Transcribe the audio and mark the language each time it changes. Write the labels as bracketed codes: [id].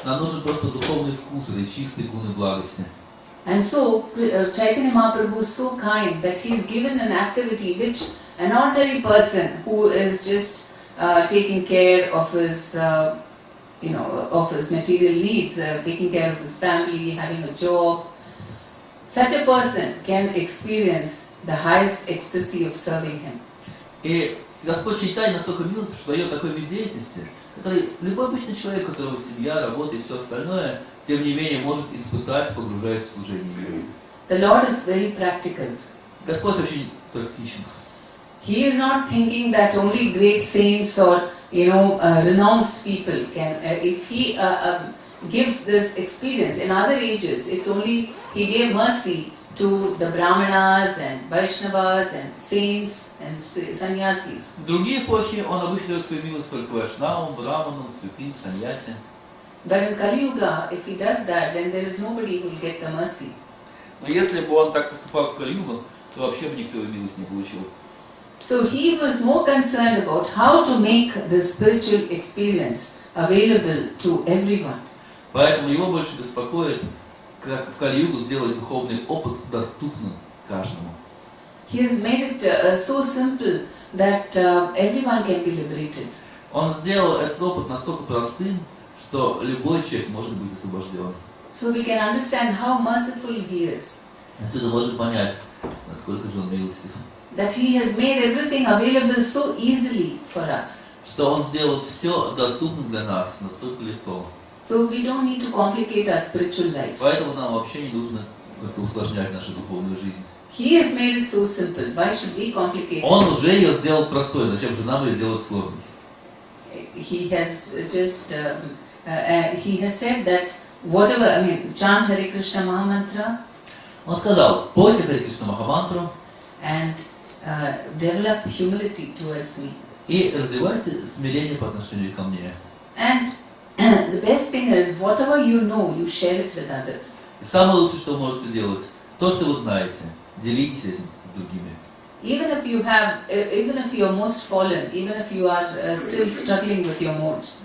[ru] Нам нужен просто духовный вкус этой чистой гуны благости. [en] And so Chaitanya Mahaprabhu is so kind that he is given an activity which an ordinary person who is just taking care of his of his material needs, taking care of his family, having a job, such a person can experience the highest ecstasy of serving him. [ru] И Господь Чайтанья настолько милостив, что дает такой вид деятельности, который любой обычный человек, у которого семья, работа и все остальное, тем не менее может испытать, погружаясь в служение Ему. [en] The Lord is very practical. [ru] Господь очень практичен. [en] He is not thinking that only great saints or renounced people can. If he gives this experience in other ages, it's only he gave mercy to the Brahmanas and Vaishnavas and saints and sannyasis. [ru] В другие эпохи Он обычно дает свою милость только вайшнавам, браманам, святым, саньяси. [en] But in Kali Yuga, if he does that, then there is nobody who will get the mercy. [ru] Но если бы Он так поступал в Кали-югу, то вообще бы никто его милость не получил. [en] So he was more concerned about how to make the spiritual experience available to everyone. [ru] Поэтому его больше беспокоит, как в Кали-югу сделать духовный опыт доступным каждому. [en] He has made it so simple that everyone can be liberated. [ru] Он сделал этот опыт настолько простым, что любой человек может быть освобожден. [en] So we can understand how merciful he is. [ru] Отсюда можно понять, насколько же Он милостив. [en] That he has made everything available so easily for us. [ru] Что Он сделал все доступным для нас настолько легко. [en] So we don't need to complicate our spiritual lives. [ru] Поэтому нам вообще не нужно как-то усложнять нашу духовную жизнь. [en] He has made it so simple. Why should we complicate it? [ru] Он уже ее сделал простой, зачем же нам ее делать сложной? [en] He has just he has said that whatever, chant Hare Krishna Mahamantra. [ru] Он сказал: пойте Харе Кришна Махамантру [en] And develop humility towards me. [ru] и развивайте смирение по отношению ко мне. [en] And the best thing is, whatever you know, you share it with others. [ru] И самое лучшее, что вы можете делать, то, что вы знаете, делитесь этим с другими. [en] Even if you are most fallen, even if you are still struggling with your modes,